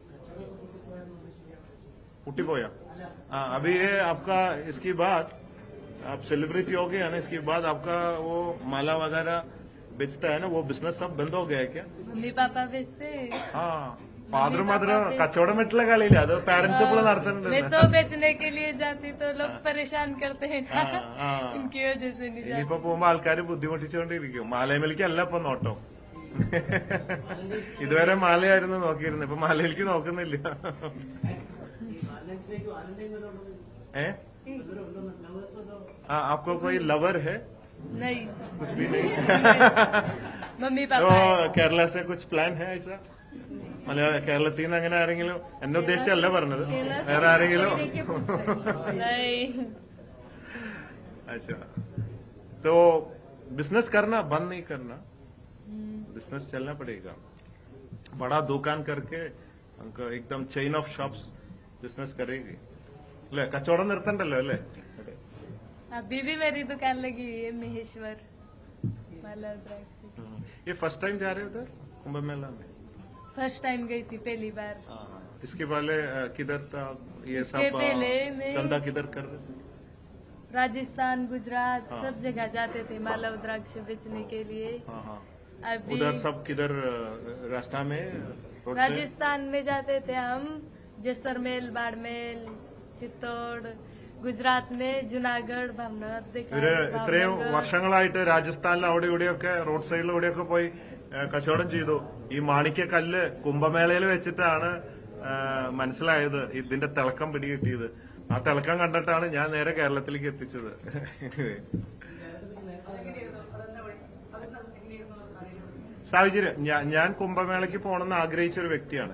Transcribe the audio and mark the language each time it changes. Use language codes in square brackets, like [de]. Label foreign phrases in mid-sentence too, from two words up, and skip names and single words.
[hi] उठी पोया हाँ अभी ये आपका इसकी बात आप सेलिब्रिटी हो गए ना, इसके बाद आपका वो माला वगैरह बेचता है ना, वो बिजनेस सब बंद हो गया है क्या? मम्मी पापा बेचते [ml] हाँ [en] father mother [ml] കച്ചവടം ഇട്ല കളിയില്ല അത് പാരന്റ്സ് ഇപ്പോൾ നടത്തുന്നുണ്ട് [hi] मैं तो बेचने के लिए जाती तो लोग परेशान करते हैं ना, इनकी वजह से नहीं जाती। [ml] ഇനിയിപ്പോ പോകുമ്പോ ആൾക്കാർ ബുദ്ധിമുട്ടിച്ചുകൊണ്ടിരിക്കും. മാലയമേലിക്കല്ല ഇപ്പൊ നോട്ടം. ഇതുവരെ മാലയായിരുന്നു നോക്കിയിരുന്നത്, ഇപ്പൊ മാലയിലേക്ക് നോക്കുന്നില്ല. [hi] ഏ आपको कोई लवर है? नहीं, कुछ भी नहीं. मम्मी तो पापा है। കേരള से कुछ प्लान है ऐसा? [ml] കേരളത്തിൽ നിന്ന് അങ്ങനെ ആരെങ്കിലും, എന്നെ ഉദ്ദേശിച്ചല്ല പറഞ്ഞത്, വേറെ ആരെങ്കിലും? [hi] नहीं, अच्छा तो बिजनेस करना बंद नहीं करना, बिजनेस चलना पड़ेगा. बड़ा दुकान करके हमको एकदम [en] chain of shops [hi] बिजनेस करेगी അല്ലെ? [ml] കച്ചവടം നിർത്തണ്ടല്ലോ അല്ലേ? [hi] अभी भी मेरी दुकान लगी हुई है महेश्वर माला द्राक्षी। ये [en] first time [hi] जा रहे हो उधर कुंभ मेला में? [en] first time [hi] गई थी पहली बार। इसके पहले किधर था ये इसके सब? पहले मैं- धंधा किधर कर रहे थे? राजस्थान, गुजरात सब जगह जाते थे माला द्राक्ष बेचने के लिए। हाँ हाँ. अभी उधर सब किधर रास्ता में रोड पे? राजस्थान में जाते थे हम, जैसलमेर, बाड़मेर, चित्तौड़। गुजरात में जूनागढ़, भावनगर देखा [ml] ഇവര് [hi] है, [ml] ഇത്രയും [hi] भावनगर। [ml] വർഷങ്ങളായിട്ട് രാജസ്ഥാനിൽ അവിടെ ഇവിടെയൊക്കെ റോഡ് സൈഡിലൂടെയൊക്കെ പോയി കച്ചവടം ചെയ്തു. ഈ മാണിക്യക്കല്ല് കുംഭമേളയിൽ വെച്ചിട്ടാണ് മനസ്സിലായത്, ഇതിന്റെ തിളക്കം പിടികിട്ടിയത്. ആ തിളക്കം കണ്ടിട്ടാണ് ഞാൻ നേരെ കേരളത്തിലേക്ക് എത്തിച്ചത്. സാഹചര്യം, ഞാൻ കുംഭമേളയ്ക്ക് പോകണമെന്ന് ആഗ്രഹിച്ച ഒരു വ്യക്തിയാണ്.